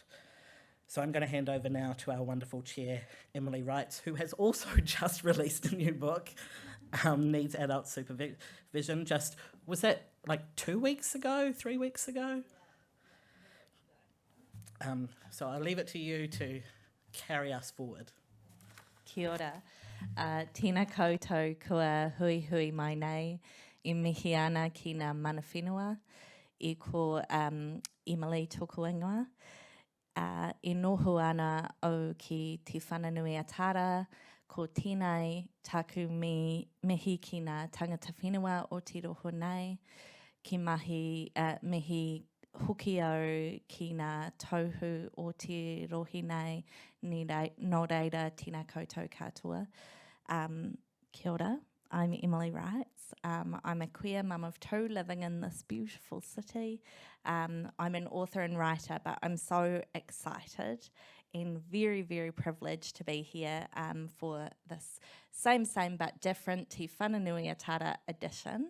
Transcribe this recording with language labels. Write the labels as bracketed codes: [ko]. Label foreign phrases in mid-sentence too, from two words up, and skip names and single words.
[en] So I'm going to hand over now to our wonderful chair, Emily Wrights, who has also just released a new book, Needs Adult Supervision. Was that like 2 weeks ago, 3 weeks ago? So I'll leave it to you to carry us forward. [mi] Kia ora. Tēnā koutou kua hui mai nei, I mihi ana ki ngā mana whenua, I ko Emily tōku ingoa. I noho ana au ki Te Whanganui-a-Tara, ko tēnei taku mihi ki ngā tangata whenua o te roho nei, ki mihi hoki au ki ngā tauhu o te rohi nei, nō reira tēnā koutou katoa. Kia ora, [en] I'm Emily Wrights. I'm a queer mum of two living in this beautiful city. I'm an author and writer, but I'm so excited and very, very privileged to be here for this same but different Te Whanganui-a-Tara edition.